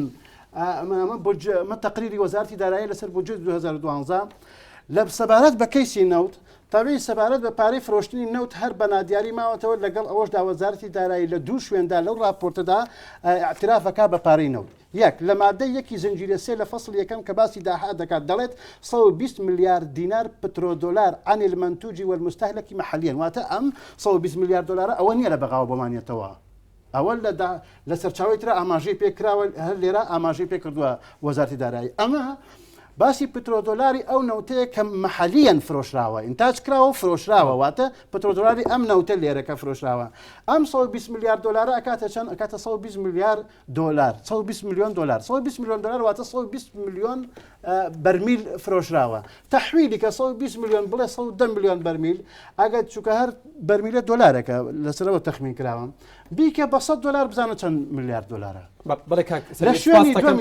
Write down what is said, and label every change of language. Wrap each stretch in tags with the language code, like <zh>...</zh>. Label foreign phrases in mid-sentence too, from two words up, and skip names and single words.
<ckb>من تەقریری وەزارەتی دارایی لەسەر بودجەی 2012 لە سەبارەت بە کەیسی نەوت طبی سەبارەت بە پارەی فرۆشتنی نەوت هەر بە نادیاری ماوەتەوە لەگەڵ ئەوەشدا وەزارەتی دارایی لە دوو شوێندا لەو راپۆرتەدا اعترافەکە بە پارەی نەوت یەک لە مادەی یەکی زنجیرە سێ لە فەصل یەکەم کە باسی داهات دەکات دەڵێت 120 ملیار دینار پترۆدۆلار</ckb> <ar>عن المنتوج والمستهلك محليا</ar> <ckb>واتە ئەم 120 ملیار دلار ئەوە نییە لە بەغاوە بۆمانێتەوە ئەوە لە سەرچاوی ترە ئاماژەی پێکراوە هەر لێرە ئاماژەی پێ کردووە وەزارەتی دارایی ئەمە باسی پترۆدۆلاری ئەو نەوتەیە کە محەلیەن فرۆشراوە ئینتاج کراوە و فرۆشراوە واتە پترۆدۆلاری ئەم نەوتە لێرەکە فرۆشراوە ئەم 120 ملیار دلار ئەکاتە چەند ئەکاتە 120 ملیار دلار 120 میلیۆن دلار 120 میلیۆن دلار واتە 120 میلیۆن بەرمیل فرۆشراوە تەحویلی کە 120 میلیۆن بڵێ 110 میلیۆن بەرمیل ئەگەر چووکە هەر بەرمیلە دۆلارێکە لەسەرەوە تەخمین کراوە بیکە بە 100 دلار بزانە چەند میلیارد دلارە لە شوێنی</ckb>